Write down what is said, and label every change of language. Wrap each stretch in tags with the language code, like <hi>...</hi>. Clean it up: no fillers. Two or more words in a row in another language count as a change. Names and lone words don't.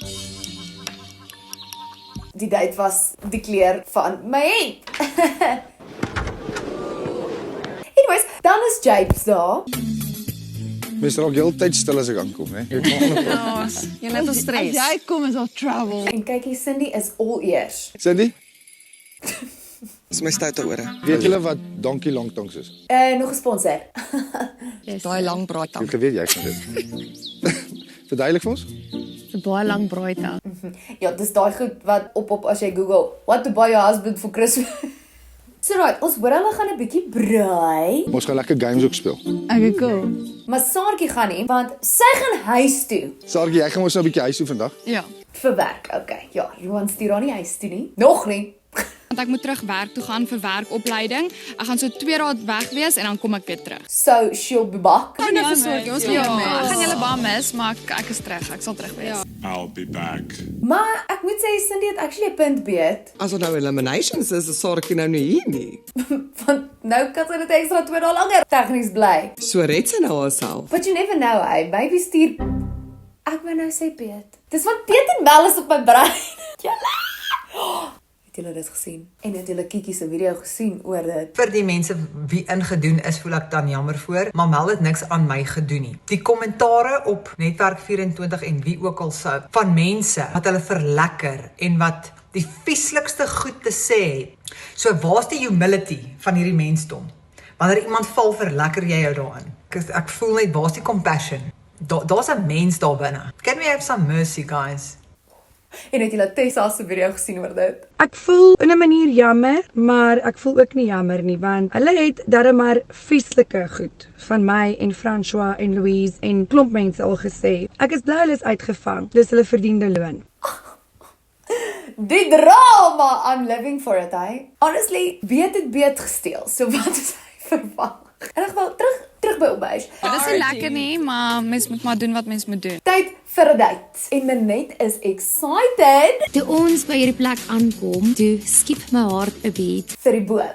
<af>Die date was die kleur van my hemp. Anyways, dan is Japes daar. Mens raak heeltyd stil as ek aankom, hè. Jy net ons stres. As jy kom is al trouble. En kyk hier, Cindy is</af> <en>all ears.</en> <af>Cindy, Dis my stoute ore. weet julle wat Donkie Longtongs is? Nog gesponsor. Daai lang braaitang. Ek geweet jy gaan dit. Verduidelik vir ons. 'n Baie lang braaitang. Ja, dis daai goed wat op as jy Google,</af> <en>what to buy your husband for Christmas.</en> <af>So right, ons hoor hulle gaan 'n bietjie braai. Ons gaan lekker games ook speel.</af> <en>Okay, cool.</en> <af>Maar Saartjie gaan nie, want sy gaan huis toe. Saartjie, jy gaan ons nou 'n bietjie huis toe vandag. Ja. Vir werk, okay. Ja, Roan stuur haar nie huis toe nie. Nog nie. Want ek moet terug werk toe gaan vir werkopleiding. Ek gaan so 2 dae weg wees en dan kom ek weer terug.</af> <en>So, she'll be back.</en> <af>Ons gaan julle baie mis, maar ek is terug. Ek sal terug wees.</af> <en>I'll be back.</en> <af>Maar ek moet sê, Cindy het actually 'n punt beet. As dit nou eliminations is Saartjie nou nie hier nie. Want nou kan sy dit extra 2 dae langer tegnies bly. So red sy nou haarself.</af> <en>But you never know, hey. Maybe</en> <af>stuur... Ek wou nou sê Piet. Dis wat Piet en Bel is op my brein. Julle! Het julle dit gesien? En het julle Kiki se video gesien oor dit? Vir die mense wie ingedoen is, voel ek dan jammer voor, maar Mel het niks aan my gedoen nie. Die kommentare op Netwerk 24 en wie ook al sou, van mense wat hulle verlekker en wat die vieslikste goed te sê het. So waar's die humility van hierdie mensdom? Wanneer iemand val, verlekker jy jou daarin. Ek voel net, waar's die compassion? Daar's 'n mens daar binne.</af> <en>Can we have some mercy, guys?</en> <af>En het julle Tessa se video gesien oor dit? Ek voel in 'n manier jammer, maar ek voel ook nie jammer nie, want hulle het darem maar vieslike goed van my en François en Louise en klomp mense al gesê. Ek is bly hulle is uitgevang. Dis hulle verdiende loon. Die drama!</af> <en>I'm living for it, hey.</en> <af>Honestly, beet het beet gesteel. So wat is hy verwag? En ek wil terug by opbouis. Dit is nie lekker nie, maar mens moet maar doen wat mens moet doen. Tyd vir 'n date. En Minette is excited Toe ons by hierdie plek aankom, toe skiep my hart 'n beat, vir die boom.</af>